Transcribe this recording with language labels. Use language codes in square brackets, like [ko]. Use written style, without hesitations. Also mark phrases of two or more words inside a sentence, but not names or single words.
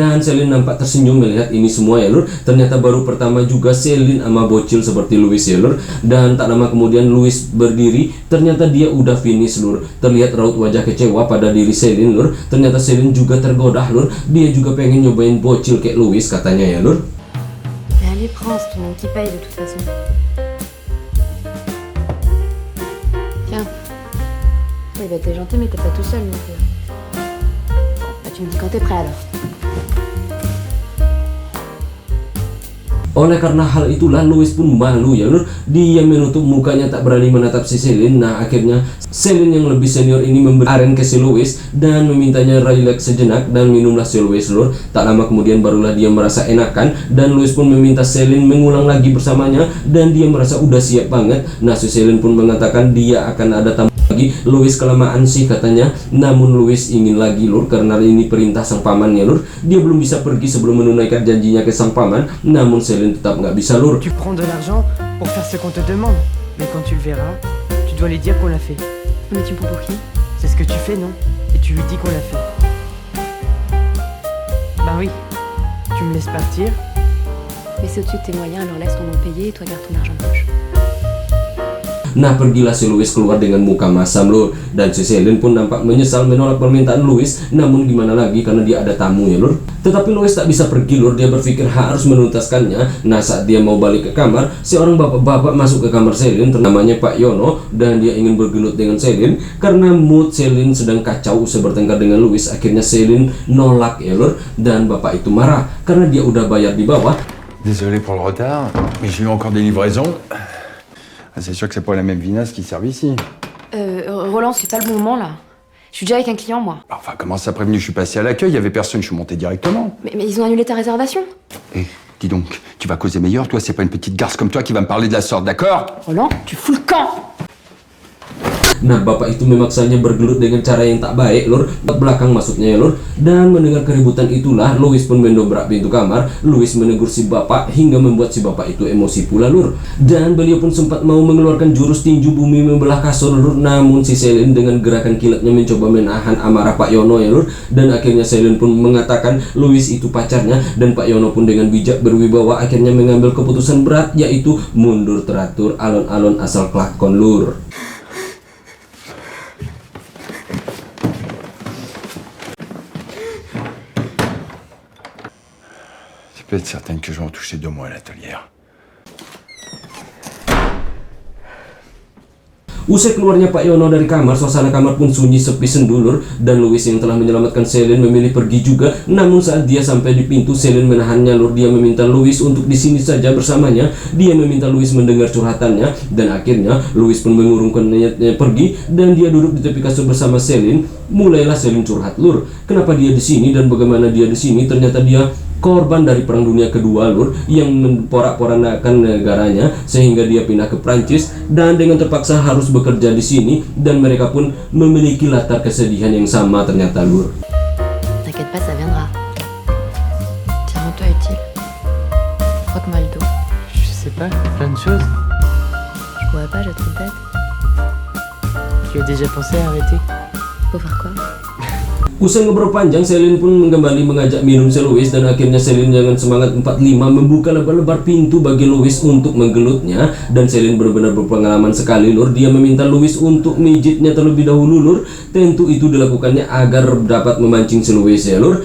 [id] Dan Celine nampak tersenyum melihat ini semua ya lur. Ternyata baru pertama juga Celine sama bocil seperti Louis ya lur. Dan tak lama kemudian Louis berdiri, ternyata dia udah finish lur. Terlihat raut wajah kecewa pada diri Celine lur. Ternyata Celine juga tergoda lur. Dia juga pengen nyobain bocil kayak Louis katanya ya lur. [fr] Mais allez, prends, c'est tout le monde qui paye de toute façon. Tiens. Oui, bah t'es gentil, mais t'es pas tout seul non plus. Bah tu me dis quand t'es prêt alors. [id] Oleh karena hal itulah Louis pun malu ya lur. Dia menutup mukanya tak berani menatap si Celine. Nah akhirnya Celine yang lebih senior ini memberi aren ke si Louis dan memintanya relax sejenak dan minumlah si Louis lur. Tak lama kemudian barulah dia merasa enakan dan Louis pun meminta Celine mengulang lagi bersamanya dan dia merasa udah siap banget. Nah si Celine pun mengatakan dia akan ada tamu lagi. Louis kelamaan sih katanya. Namun Louis ingin lagi lur karena ini perintah sang paman ya lur. Dia belum bisa pergi sebelum menunaikan janjinya ke sang paman. Namun Celine tetap nggak bisa lur. [fr] Tu prends de l'argent pour faire ce qu'on te demande. Mais quand tu le verras, tu dois lui dire qu'on l'a fait. Mais tu me prends pour qui? C'est ce que tu fais, non? Et tu lui dis qu'on l'a fait. Bah oui. Tu me laisses partir. Mais c'est au-dessus de tes moyens, alors laisse ton nom payer et toi garde ton argent de poche. [id] Nah pergilah si Louis keluar dengan muka masam lur. Dan si Celine pun nampak menyesal menolak permintaan Louis. Namun gimana lagi karena dia ada tamu ya lur. Tetapi Louis tak bisa pergi lur. Dia berpikir harus menuntaskannya. Nah saat dia mau balik ke kamar, seorang bapak-bapak masuk ke kamar Celine, namanya Pak Yono. Dan dia ingin bergelut dengan Celine karena mood Celine sedang kacau usai bertengkar dengan Louis. Akhirnya Celine nolak ya lur. Dan bapak itu marah karena dia udah bayar di bawah. [fr] Désolé pour le retard, mais j'ai eu encore des livraisons. Ah, c'est sûr que c'est pas la même vinasse qui servent ici. Roland, c'est pas le bon moment là. Je suis déjà avec un client moi. Enfin, comment ça prévenu? Je suis passé à l'accueil, il y avait personne, je suis monté directement. Mais ils ont annulé ta réservation. Eh, dis donc, tu vas causer meilleur, toi, c'est pas une petite garce comme toi qui va me parler de la sorte, d'accord? Roland, tu fous le camp. [id] Nah bapak itu memaksanya bergelut dengan cara yang tak baik lur. Belakang maksudnya ya lur. Dan mendengar keributan itulah Louis pun mendobrak pintu kamar. Louis menegur si bapak hingga membuat si bapak itu emosi pula lur. Dan beliau pun sempat mau mengeluarkan jurus tinju bumi membelah kasur lur. Namun si Celine dengan gerakan kilatnya mencoba menahan amarah Pak Yono ya lur. Dan akhirnya Celine pun mengatakan Louis itu pacarnya. Dan Pak Yono pun dengan bijak berwibawa akhirnya mengambil keputusan berat, yaitu mundur teratur [jv] alon-alon asal kelakon [id] lur. [fr] Tu peux être certaine que je vais en toucher 2 mois à l'atelier. [id] Usai keluarnya Pak Yono dari kamar, suasana kamar pun sunyi sepi sendulur. Dan Louis yang telah menyelamatkan Celine memilih pergi juga. Namun saat dia sampai di pintu, Celine menahannya lur. Dia meminta Louis untuk di sini saja bersamanya. Dia meminta Louis mendengar curhatannya. Dan akhirnya Louis pun mengurungkan niatnya pergi. Dan dia duduk di tepi kasur bersama Celine. Mulailah Celine curhat lur. Kenapa dia di sini dan bagaimana dia di sini? Ternyata dia korban dari Perang Dunia Kedua lur, yang memporak-porandakan negaranya sehingga dia pindah ke Prancis dan dengan terpaksa harus bekerja di sini, dan mereka pun memiliki latar kesedihan yang sama ternyata lur. [fr] T'inquiète pas, ça viendra. Tiens, rends-toi utile. Croque-moi le dos. Je sais pas, plein de choses. Je pourrais pas, j'ai trop de tête. Tu as déjà pensé à arrêter? Pour faire quoi? [id] Usai ngobrol panjang, Celine pun kembali mengajak minum si Louis. Dan akhirnya Celine dengan semangat 45 membuka lebar-lebar pintu bagi Louis untuk menggelutnya. Dan Celine benar-benar berpengalaman sekali lur. Dia meminta Louis untuk mijitnya terlebih dahulu lur. Tentu itu dilakukannya agar dapat memancing si Louis ya lur.